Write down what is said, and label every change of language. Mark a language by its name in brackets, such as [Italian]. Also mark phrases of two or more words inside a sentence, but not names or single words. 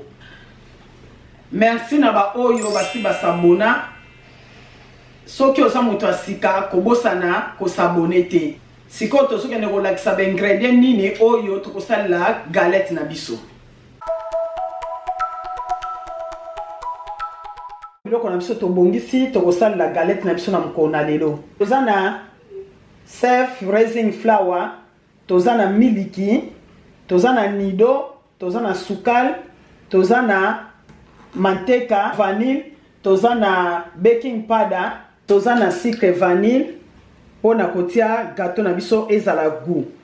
[Lingala] Merci na ba oyo basi basabona soki oza moto asika kobosana kosabone te sikoto soki ndeko lakisa ba ingredient nini oyo tokosala galette na biso. Biloko na biso tobongisi tokosala galette na biso na mokona lelo tozana [English] surf raising flour [Lingala] tozana miliki tozana nido tozana sukal tozana manteca vanille tozana [English] baking powder [Lingala] tozana [French] sucre vanille [Lingala] pona kotia gâteau na biso ezala goût